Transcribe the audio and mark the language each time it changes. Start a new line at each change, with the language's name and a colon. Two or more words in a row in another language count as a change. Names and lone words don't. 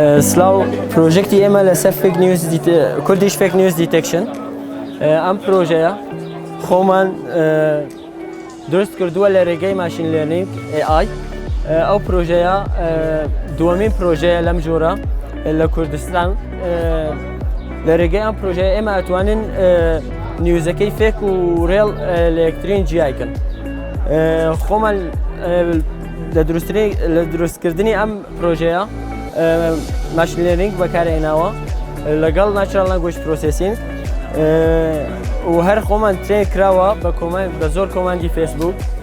Central Kurdish: سلاو پروژکتی اما لسه
English: fake news
Central Kurdish: کردیش
English: fake news detection
Central Kurdish: ام پروژه خومن درست کردووە لە ڕێگەی
English: machine learning
Central Kurdish: AI ئەو پرۆژەیە دووەمین پرۆژەیە لەم جۆرە لە کوردستان لە ڕێگەی ئەم پرۆژەیە ئێمە ئەتوانین نیوزەکەی فێک و ڕێڵ لە یەکترین جیایکن خۆمان لە دروستکردنی ئەم پرۆژەیە
English: machine learning
Central Kurdish: بەکارهێناوە لەگەڵ
English: natural language processing
Central Kurdish: و هەر خۆمان ترێن کراوە بە زۆر کۆماندی فێسبوک